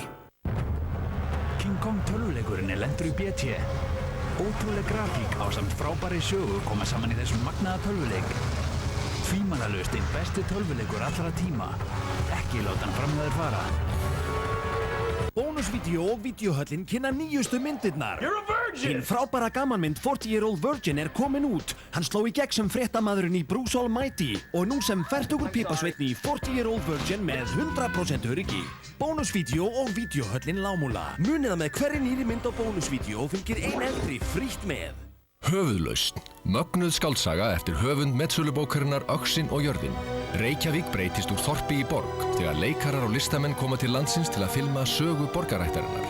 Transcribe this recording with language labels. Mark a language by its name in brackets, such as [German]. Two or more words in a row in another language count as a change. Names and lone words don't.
[Icelandic] King Kong tölvuleikurinn lendur í BT. Ótrúleg grafík ásamt frábærri sögu koma saman í þessum magnaða tölvuleik. Tvímælalaust einn besti tölvuleikur allra tíma. Ekki láta hann fram hjá þér fara. Bónusvídeó og vídeóhöllin kynna nýjustu myndirnar. [English] You're a virgin! [Icelandic] Hinn frábæra gamanmynd 40-year-old virgin er komin út. Hann sló í gegn sem fréttamaðurinn í Bruce Almighty og nú sem fertugur pípasveitni í 40-year-old virgin með 100% öryggi. Bónusvídeó og vídeóhöllin Lámúla. Munið að með hverri nýri mynd á bónusvídeó fylgir ein eldri frítt með. Höfuðlausn. Mögnuð skáldsaga eftir höfund metsölubókarinnar Öxin og jörðin. Reykjavík breytist úr þorpi í borg þegar leikarar og listamenn koma til landsins til að filma sögu borgarættarinnar.